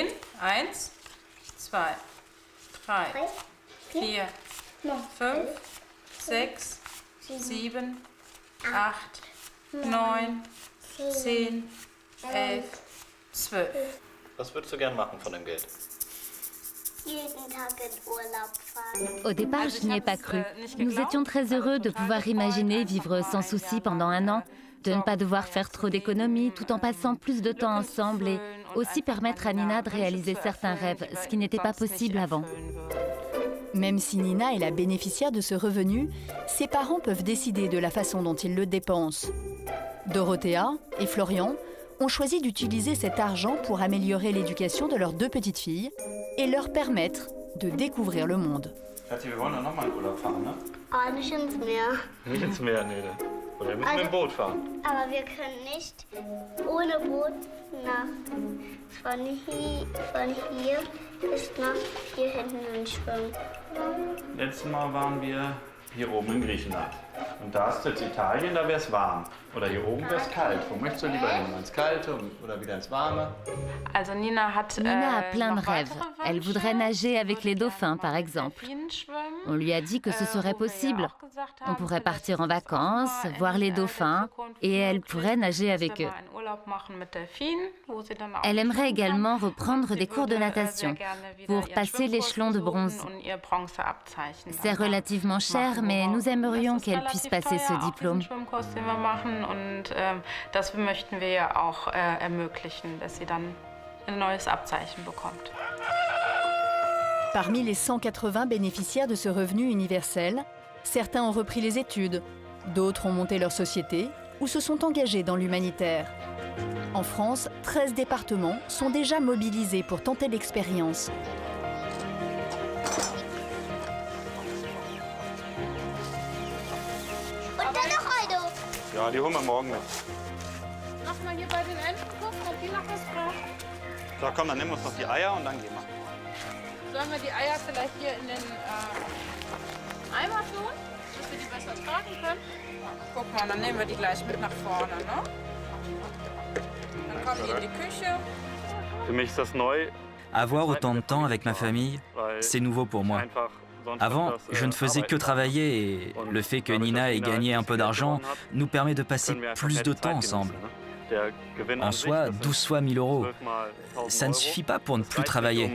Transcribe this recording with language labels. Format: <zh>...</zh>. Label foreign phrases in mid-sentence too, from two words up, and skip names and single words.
<de>1, 2, 3, 4, 5, 6, 7, 8, 9, 10, 11, 12. Was würdest du gern machen von dem Geld?</de> <fr>Au départ, je n'y ai pas cru. Nous étions très heureux de pouvoir imaginer vivre sans souci pendant 1 an, de ne pas devoir faire trop d'économies tout en passant plus de temps ensemble et aussi permettre à Nina de réaliser certains rêves, ce qui n'était pas possible avant. Même si Nina est la bénéficiaire de ce revenu, ses parents peuvent décider de la façon dont ils le dépensent. Dorothea et Florian ont choisi d'utiliser cet argent pour améliorer l'éducation de leurs 2 petites filles et leur permettre de découvrir le monde.</fr> <de>Kathi, wir wollen doch nochmal in Urlaub fahren, ne? Aber nicht ins Meer. Nicht ins Meer, nee. Oder wir müssen mit dem Boot fahren. Aber wir können nicht ohne Boot von hier bis nach hier hinten schwimmen. Letztes Mal waren wir hier oben in Griechenland. Und da ist jetzt Italien, da wäre es warm. Oder hier oben wäre es kalt. Wo möchtest du lieber hin? Ins Kalte oder wieder ins Warme?</de> <fr>Nina a plein de rêves. Elle voudrait nager avec les dauphins, par exemple. On lui a dit que ce serait possible. On pourrait partir en vacances, voir les dauphins, et elle pourrait nager avec eux. Elle aimerait également reprendre des cours de natation pour passer l'échelon de bronze. C'est relativement cher, mais nous aimerions qu'elle puisse passer ce diplôme.</fr> <de>Und das möchten wir ja auch ermöglichen, dass sie dann ein neues Abzeichen bekommt.</de> <fr>Parmi les 180 bénéficiaires de ce revenu universel, certains ont repris les études, d'autres ont monté leur société ou se sont engagés dans l'humanitaire. En France, 13 départements sont déjà mobilisés pour tenter l'expérience.</fr> <de>Ja, die holen wir morgen mit. Lass mal hier bei den Enten gucken, ob die noch was brauchen. So, komm, dann nehmen wir uns noch die Eier und dann gehen wir. Sollen wir die Eier vielleicht hier in den Eimer tun, dass wir die besser tragen können? Guck mal, dann nehmen wir die gleich mit nach vorne, ne? Dann kommen die in die Küche. Für mich ist das neu.</de> <fr>Avoir autant de temps avec ma famille, c'est nouveau pour moi. Avant, je ne faisais que travailler et le fait que Nina ait gagné un peu d'argent nous permet de passer plus de temps ensemble. En soi, 12 fois 1000 €, ça ne suffit pas pour ne plus travailler.</fr>